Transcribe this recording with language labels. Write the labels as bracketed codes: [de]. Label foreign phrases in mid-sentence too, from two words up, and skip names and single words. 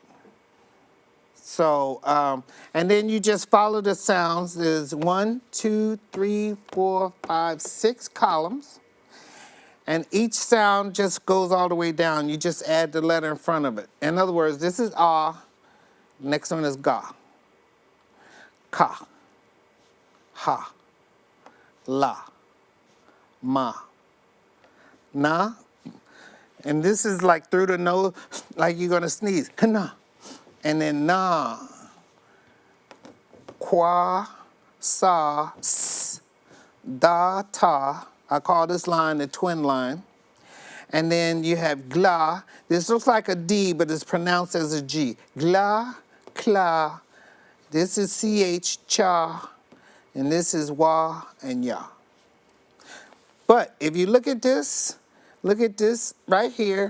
[en] So, and then you just follow the sounds. There's 1, 2, 3, 4, 5, 6 columns. And each sound just goes all the way down. You just add the letter in front of it. In other words, this is ah. Next one is ga. Ka. Ha. La. Ma. Na. And this is like through the nose, like you're gonna sneeze. Na. And then na. Kwa. Sa. S. Da. Ta. I call this line the twin line. And then you have gla. This looks like a D, but it's pronounced as a G. Gla, kla. This is CH, cha. And this is wa and ya. But if you look at this right here.